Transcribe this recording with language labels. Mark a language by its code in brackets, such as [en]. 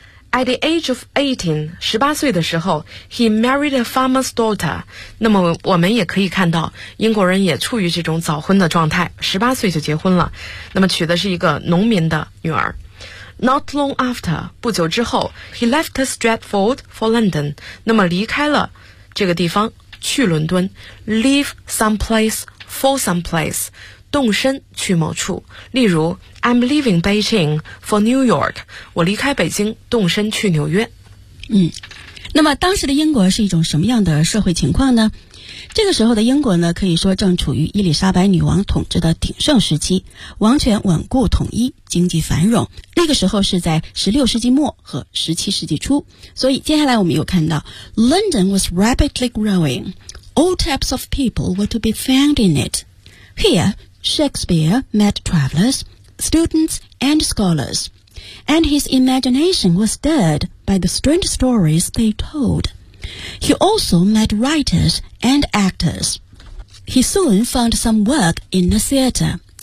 [en] At the age of 18, [zh] 18岁的时候 [en] he married a farmer's daughter. [zh] 那么我们也可以看到英国人也处于这种早婚的状态，18岁就结婚了，那么娶的是一个农民的女儿。 [en] Not long after, [zh] 不久之后 [en] he left Stratford for London. [zh] 那么离开了这个地方去伦敦， [en] leave someplace for someplace, [zh] 动身去某处。例如 [en] I'm leaving Beijing for New York. [zh] 我离开北京，动身去纽约。嗯，那么当时的英国是一种什么样的社会情况呢？这个时候的英国呢，可以说正处于伊丽莎白女王统治的鼎盛时期，王权稳固统一，经济繁荣。那个时候是在16世纪末和17世纪初。所以接下来我们又看到 [en] London was rapidly growing. All types of people were to be found in it. Here, Shakespeare met travelers. Students and scholars, and his imagination was stirred by the strange stories they told. He also met writers and actors. He soon found some work in the theater.